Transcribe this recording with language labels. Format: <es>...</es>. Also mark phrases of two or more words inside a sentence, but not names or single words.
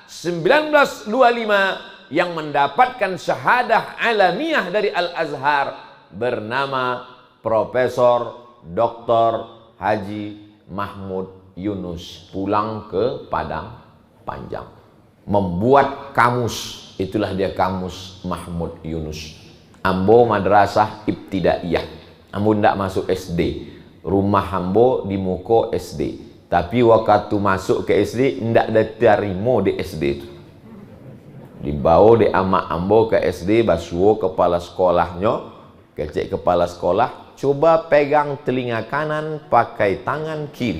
<id>1925 yang mendapatkan syahadah alamiah dari Al-Azhar bernama Profesor Dr. Haji Mahmud Yunus, pulang ke Padang Panjang, membuat kamus. Itulah dia kamus Mahmud Yunus.</id> <min>Ambo madrasah ibtidaiyah, ambo ndak masuk SD. Rumah ambo di Muko SD.</min> <id>Tapi waktu masuk ke SD ndak diterima di SD itu.</id> <min>Dibawa di amak ambo ke SD, basuh kepala sekolahnya, kecek kepala sekolah, coba pegang telinga kanan pakai tangan kiri.</min>